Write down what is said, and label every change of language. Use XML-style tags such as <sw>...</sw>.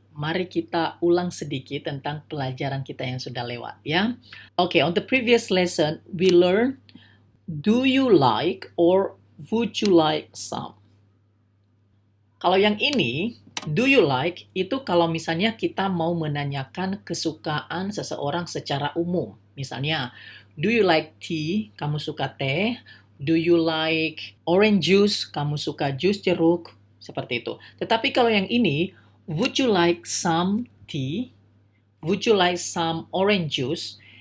<id>Mari kita ulang sedikit tentang pelajaran kita yang sudah lewat, ya.</id> <en>Oke, on the previous lesson, we learned, do you like or would you like some?</en> <id>Kalau yang ini,</id> <en>do you like,</en> <id>itu kalau misalnya kita mau menanyakan kesukaan seseorang secara umum. Misalnya,</id> <en>do you like tea?</en> <id>Kamu suka teh?</id> <en>Do you like orange juice?</en> <id>Kamu suka jus jeruk? Seperti itu. Tetapi kalau yang ini,</id> <en>would you like some tea? Would you like some orange juice?</en>